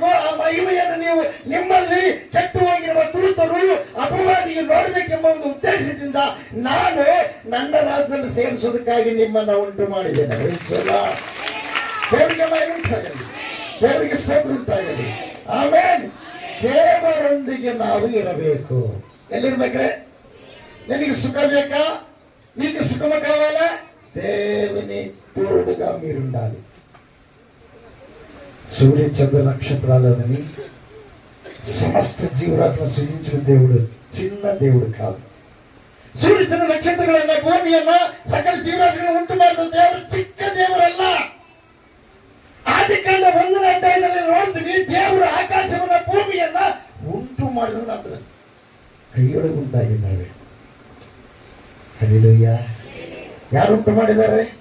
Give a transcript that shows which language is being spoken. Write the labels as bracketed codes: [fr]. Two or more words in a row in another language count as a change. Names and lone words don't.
[kn] ಆ ಮಹಿಮೆಯನ್ನು ನೀವು ನಿಮ್ಮಲ್ಲಿ ಕೆಟ್ಟು ಹೋಗಿರುವ ದೂತರು ಅಪವಾದಿಗೆ ನೋಡಬೇಕೆಂಬ ಒಂದು ಉದ್ದೇಶದಿಂದ ನಾನು ನನ್ನ ರಾಜ್ಯದಲ್ಲಿ ಸೇರಿಸುವುದಕ್ಕಾಗಿ ನಿಮ್ಮನ್ನು ಉಂಟು ಮಾಡಿದ್ದೇನೆ. ದೇವರಿಗೆ ಮಹಿಮೆ ಉಂಟಾಗಲಿ, ದೇವರಿಗೆ ಸ್ತೋತ್ರ ಉಂಟಾಗಲಿ. ಆಮೇಲೆ ದೇವರೊಂದಿಗೆ ನಾವು ಇರಬೇಕು. ಎಲ್ಲಿರ್ಬೇಕ್ರೆ? ನನಗೆ సుఖ ಬೇಕಾ? [te] నీకు సుఖము కావాలా? దేవుని తోడుగా మీరు ఉండాలి. సూర్య చంద్ర నక్షత్రాలని సమస్త జీవరాశులను సృజించిన దేవుడు చిన్న దేవుడు కాదు. [kn] ಸೂರ್ಯ ಚಂದ್ರ ನಕ್ಷತ್ರಗಳನ್ನ, ಭೂಮಿಯನ್ನ, ಸಕಲ ಜೀವರಾಶಿಗಳನ್ನು ಉಂಟು ಮಾಡಿದ ದೇವರು ಚಿಕ್ಕ ದೇವರಲ್ಲ. ಆದಿಕಾಂಡ 1ನೇ ಅಧ್ಯಾಯದಲ್ಲಿ ನೋಡ್ತೀವಿ, ದೇವರು ಆಕಾಶವನ್ನ, ಭೂಮಿಯನ್ನ ಉಂಟು ಮಾಡಿದ ನಂತರ ಕೈಯೊಳಗೆ ಉಂಟಾಗಿದ್ದಾವೆ. ಹಲ್ಲೆಲೂಯ. ಯಾರು ಉಂಟು ಮಾಡಿದ್ದಾರೆ?